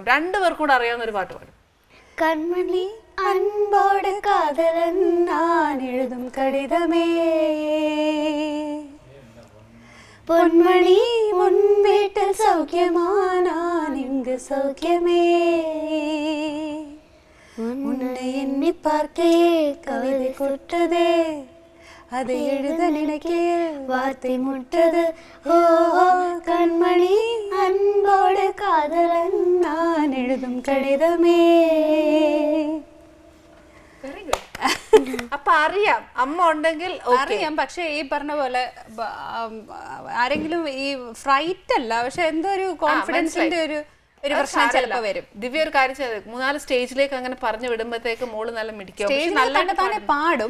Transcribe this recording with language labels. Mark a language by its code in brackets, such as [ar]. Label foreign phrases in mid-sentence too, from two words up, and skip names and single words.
[ml] 2 പേർക്കും കൂടെ അറിയാവുന്ന ഒരു പാട്ട് പാടും. [ta] கண்மணி அன்போடு காதலன் நான் எழுதும் கடிதமே, பொன்மணி முன் வீட்டில் சௌக்கியமானான் இங்கு சௌக்கியமே, உன்னை எண்ணி பார்க்கையே கவிதை கொட்டதே, அதை எழுத நினைக்கையில் வார்த்தை முட்டது. ஓ கண்மணி அன்போடு காதலன் நான் எழுதும் கடிதமே. [en] Very good. [ml] അപ്പൊ അറിയാം അമ്മ ഉണ്ടെങ്കിൽ അറിയാം. പക്ഷെ ഈ പറഞ്ഞ പോലെ ആരെങ്കിലും ഈ ഫ്രൈറ്റ് അല്ല, പക്ഷെ എന്തോ ഒരു കോൺഫിഡൻസിന്റെ ഒരു പ്രശ്നം ചിലപ്പോ വരും. ദിവ്യ ഒരു കാര്യം ചെയ്ത് 3-4 സ്റ്റേജിലേക്ക് അങ്ങനെ പറഞ്ഞു വിടുമ്പോഴത്തേക്ക് മോള് നല്ല മിടിക്കും, തന്നെ പാടും.